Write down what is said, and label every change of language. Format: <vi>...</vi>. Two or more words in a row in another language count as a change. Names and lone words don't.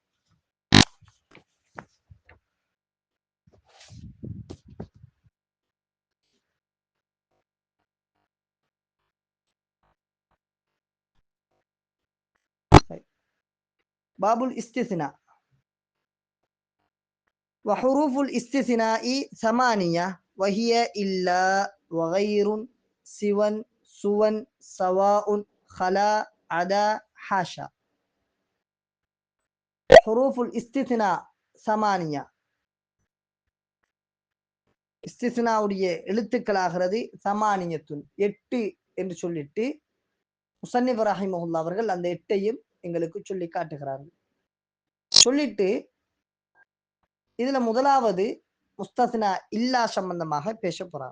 <ar>باب الاستثناء. وحروف الاستثناء 8 وهي إلا وغير سوى سوى سواء خلا عدا حاشا. حروف الاستثناء 8.</ar> <ta>இஸ்தித்னாவுடைய எழுத்துக்களாகிறது சமானியத்துன் 8 என்று சொல்லிட்டு</ta> <ar>مصنف رحمه الله</ar> <ta>அவர்கள் அந்த 8ஐயும் எங்களுக்கு சொல்லி காட்டுகிறார்கள். சொல்லிட்டு இதுல முதலாவது</ta> <ar>مستثنى إلا</ar> <ta>சம்பந்தமாக பேச போறாங்க.</ta>